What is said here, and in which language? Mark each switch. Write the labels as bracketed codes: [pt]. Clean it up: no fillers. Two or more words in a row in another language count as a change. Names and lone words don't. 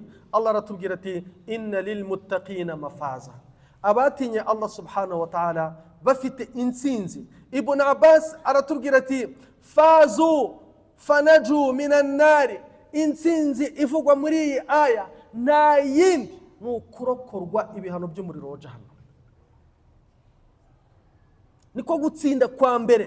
[rw] Allah aratubwira ati [ar] إن للمتقين مفازا, [rw] abatinya Allah [ar] سبحانه وتعالى [rw] bafite intsinzi. Ibn Abbas aratubwira ati [ar] فازوا فنجوا من النار, [rw] intsinzi ivugwa muri iyi aya nta yindi ni ukurokorwa ibihano by'umuriro wa jahannam. Niko gutsinda kwa mbere.